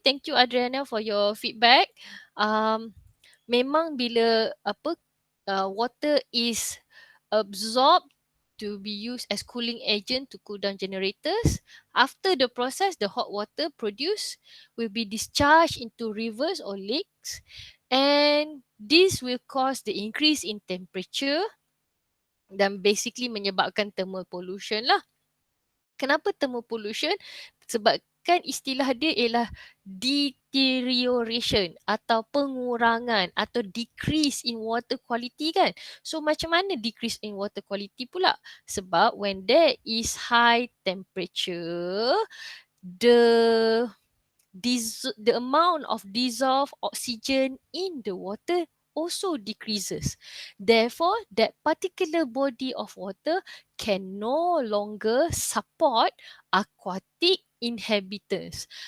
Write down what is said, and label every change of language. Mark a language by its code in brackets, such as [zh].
[en] Thank you, Adriana, for your feedback. [ms] Memang bila [en] water is absorbed to be used as cooling agent to cool down generators, after the process, the hot water produced will be discharged into rivers or lakes, and this will cause the increase in temperature [ms] dan basically menyebabkan thermal pollution lah. Kenapa thermal pollution? Sebabkan istilah dia ialah [en] deterioration [ms] atau pengurangan atau [en] decrease in water quality [ms] kan. So macam mana [en] decrease in water quality [ms] pula? [en] Sebab when there is high temperature, the the amount of dissolved oxygen in the water also decreases. Therefore, that particular body of water can no longer support aquatic inhabitants.